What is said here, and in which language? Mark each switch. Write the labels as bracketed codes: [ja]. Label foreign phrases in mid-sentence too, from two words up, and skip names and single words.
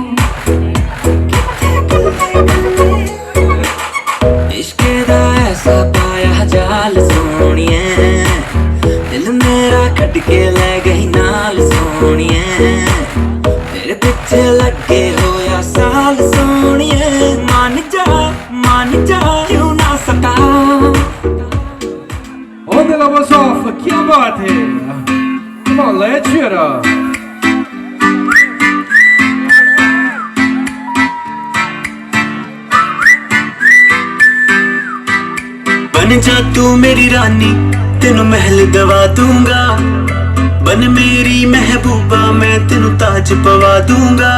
[pa] ਇਸ਼ਕ ਦਾ ਐਸਾ ਪਾਇਆ ਜਾਲ ਸੋਨੀਏ, ਦਿਲ ਮੇਰਾ ਕੱਟ ਕੇ ਲੈ ਗਈ ਨਾਲ ਸੋਨੀਏ, ਤੇਰੇ ਪਿੱਛੇ ਲੱਗੇ ਹੋਇਆ ਸਾਲ ਸੋਨੀਏ, ਮੰਨ ਜਾ ਕਿਉਂ ਨਾ ਸਕਾ। [en] On the lovers off, [hi] क्या बात है? [en] Come on, let's cheer up. [pa] ਬਣ ਜਾ ਤੂੰ ਮੇਰੀ ਰਾਣੀ, ਤੈਨੂੰ ਮਹਿਲ ਦਵਾ ਦੂੰਗਾ, ਬਣ ਮੇਰੀ ਮਹਿਬੂਬਾ, ਮੈਂ ਤੈਨੂੰ ਤਾਜ ਪਵਾ ਦੂੰਗਾ।